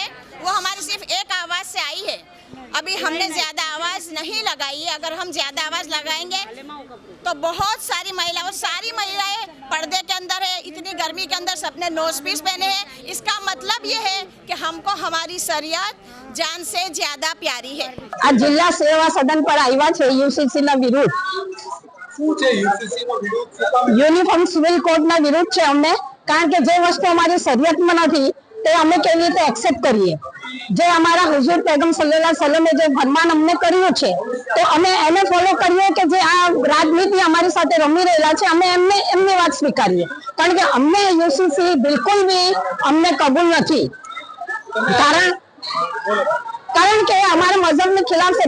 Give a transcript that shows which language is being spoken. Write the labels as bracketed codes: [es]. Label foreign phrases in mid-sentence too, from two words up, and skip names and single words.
[hi] वो हमारी सिर्फ एक आवाज़ से आई है. अभी हमने ज़्यादा आवाज़ नहीं लगाई है. अगर हम ज़्यादा आवाज़ लगाएंगे तो बहुत सारी महिलाएं पर्दे के अंदर है. इतनी गर्मी के अंदर सबने नोज पीस पहने हैं. इसका मतलब ये है कि हमको हमारी शरीयत जान से ज़्यादा प्यारी है. [gu] આ જિલ્લા સેવા સદન પર આવ્યા છે યુસીસી ના વિરુદ્ધ. શું છે યુસીસી નો વિરોધ? યુનિફોર્મ સિવિલ કોડ ના વિરુદ્ધ છે અમને, કારણ કે જે વસ્તુ અમારી શરીયતમાં નથી તે અમે કેવી રીતે એક્સેપ્ટ કરીએ. જે અમારા હુઝુર पैगंबर [ar] صلى الله عليه وسلم [gu] જે ફરમાન અમને કર્યું છે તો અમે એને ફોલો કરીએ કે જે આ રાજનીતિ અમારી સાથે રમી રહેલા છે અમે એમની વાત સ્વીકારીએ. કારણ કે અમને યુસીસી બિલકુલ બી અમને કબૂલ નથી. કારણ કે અમારા મઝહબની ખિલાફ છે.